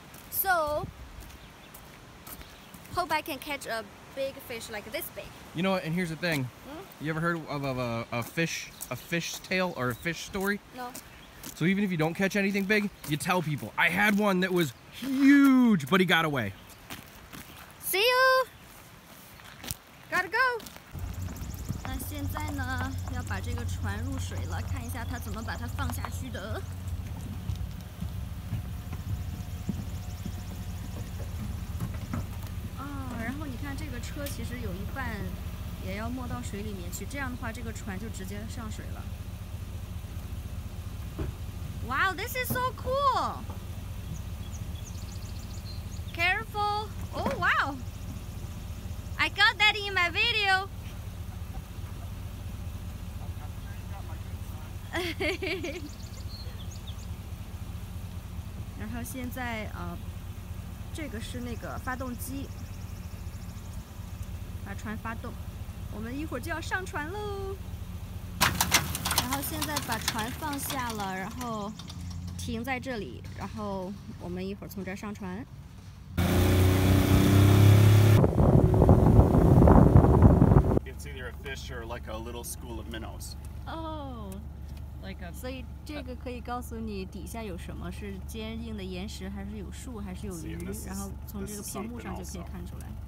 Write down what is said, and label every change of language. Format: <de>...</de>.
<en>So hope I can catch a big fish like this big. You know what? And here's the thing. You ever heard of a fish tale or a fish story? No. So even if you don't catch anything big, you tell people. I had one that was huge, but he got away. See you. Gotta go.</en> <zh>那现在呢，要把这个船入水了，看一下它怎么把它放下去的。然后你看这个车其实有一半也要没到水里面去，这样的话这个船就直接上水了。</zh> <en>Wow, this is so cool! Careful! Oh wow! I got that in my video.</en> <zh>然后现在这个是那个发动机，把船发动，我们一会儿就要上船喽。然后现在把船放下了，然后停在这里，然后我们一会儿从这儿上船。</zh> <en>It's either a fish or like a little school of minnows. Oh.</en> <zh>所以这个可以告诉你底下有什么，是坚硬的岩石，还是有树，还是有鱼，然后从这个屏幕上就可以看出来。</zh>